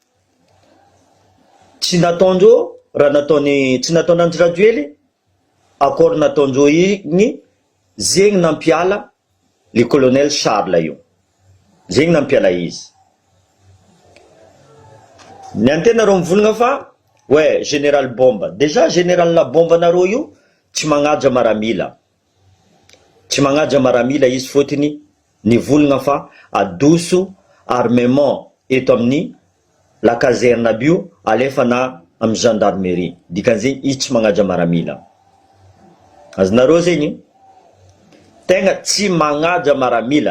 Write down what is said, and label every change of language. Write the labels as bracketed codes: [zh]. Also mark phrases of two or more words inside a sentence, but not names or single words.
[mg] Tsy nataondreo raha nataony, tsy nataony Andry Rajoely, accord nataondreo igny, zegny nampiala le colonel Charles io. Zegny nampiala izy. Ny antenareo mivolagna fa ouais, général Bomba. Déjà général la Bomba nareo io tsy magnaja maramila. Tsy magnaja maramila izy fotony nivolagna fa adoso armement eto amin'ny [fr] la caserne [mg] aby io alefana amin'ny gendarmerie. Dikan'izay izy tsy magnaja maramila. Azonareo zegny tegna tsy magnaja maramila.